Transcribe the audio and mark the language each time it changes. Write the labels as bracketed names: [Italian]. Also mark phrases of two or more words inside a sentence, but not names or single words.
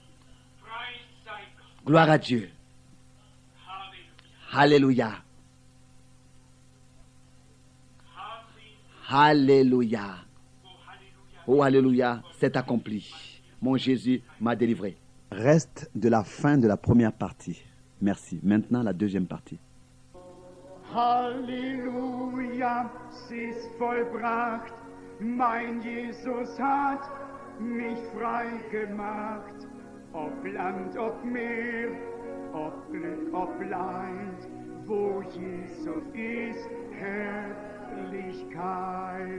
[French] Gloire à Dieu. Alléluia. Alléluia. Oh, alléluia, c'est accompli. Mon Jésus m'a délivré. Reste de la fin de la première partie. Merci. Maintenant, la deuxième partie. [German] Halleluja, es ist vollbracht. Mein Jesus hat mich frei gemacht. Ob Land, ob Meer, ob Glück, ob Leid, wo Jesus ist, Herrlichkeit.